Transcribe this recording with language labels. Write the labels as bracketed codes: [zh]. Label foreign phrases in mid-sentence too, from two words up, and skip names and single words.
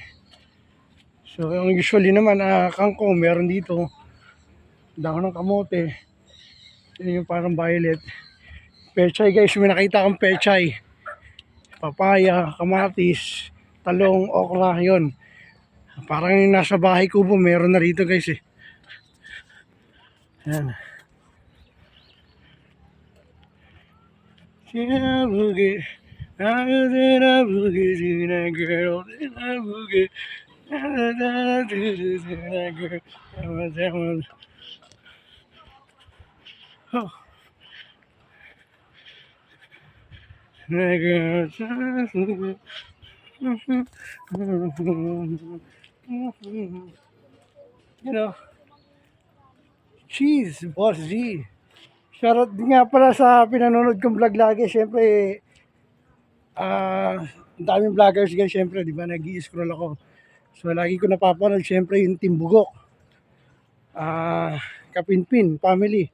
[tl] So, yung usually naman, kangkong, meron dito, dahon ng kamote, yun yung parang violet. Pechay guys, may nakita akong pechay. Papaya, kamatis, talong, okra, yun. Parang yung nasa bahay kubo, meron na rito guys eh. Yan. [en] Boogie, girl, boogie. Oh. You know, cheese, Boss G. [tl] Shoutout din nga pala sa pinanonood kong vlog lagi. Siyempre, daming [en] vloggers guys, [tl] siyempre, di ba, nag-i-scroll ako. So, lagi ko napapanood, siyempre, yung Team Bugok. Kapinpin, family.